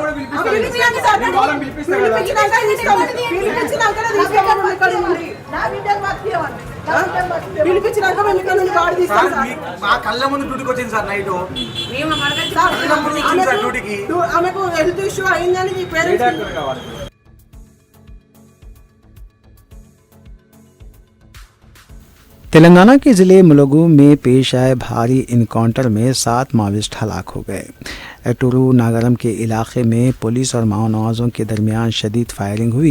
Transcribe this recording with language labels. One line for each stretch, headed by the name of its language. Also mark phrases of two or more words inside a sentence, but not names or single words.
Telugu: పిలిచినాక సార్ పిలిచినాక తీసుకోవాలి ఇక్కడ నుండి, నా బిడ్డకు బతికేవాడిని పిలిపించినాక మేము ఇక్కడ నుండి బాడీ తీస్తాం సార్। మా కళ్ళ ముందు డ్యూటీకి వచ్చింది సార్ నైట్ ఆమెకు
English: health issue
Telugu: అయిందని పేరెంట్స్
Urdu: تلنگانہ کے ضلع ملگو میں پیش آئے بھاری انکاؤنٹر میں 7 ماویسٹ ہلاک ہو گئے۔ ایٹورو ناگرم کے علاقے میں پولیس اور ماونوازوں کے درمیان شدید فائرنگ ہوئی۔